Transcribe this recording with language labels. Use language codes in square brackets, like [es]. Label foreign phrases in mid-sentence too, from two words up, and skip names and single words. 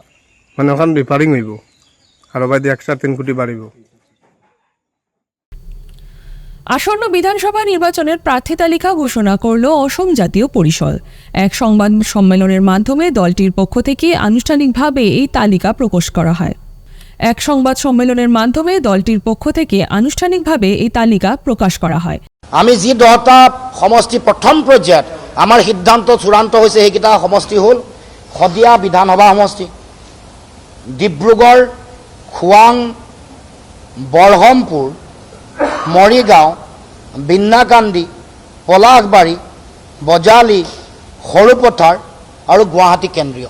[bn] মানে ওখান রিপারিং হইব আর বাইরে এক্সট্রা 3 কোটি বাড়িব। আসন্ন বিধানসভা নির্বাচনের প্রার্থী তালিকা ঘোষণা করল অসম জাতীয় পরিষদ। এক সংবাদ সম্মেলনের মাধ্যমে দলটির পক্ষ থেকে আনুষ্ঠানিকভাবে এই তালিকা প্রকাশ করা হয়। [as] আমি যি 10টা সমষ্টি প্ৰথম পৰ্যায়ত আমাৰ সিদ্ধান্ত চূড়ান্ত হৈছে সেইকেইটা সমষ্টি হ'ল শদিয়া বিধানসভা সমষ্টি, ডিব্ৰুগড়, খোৱাং, বৰহমপুৰ, মৰিগাঁও, বিন্নাকান্দি, পলাশবাৰী, বজালি, সৰুপথাৰ আৰু গুৱাহাটী কেন্দ্ৰীয়।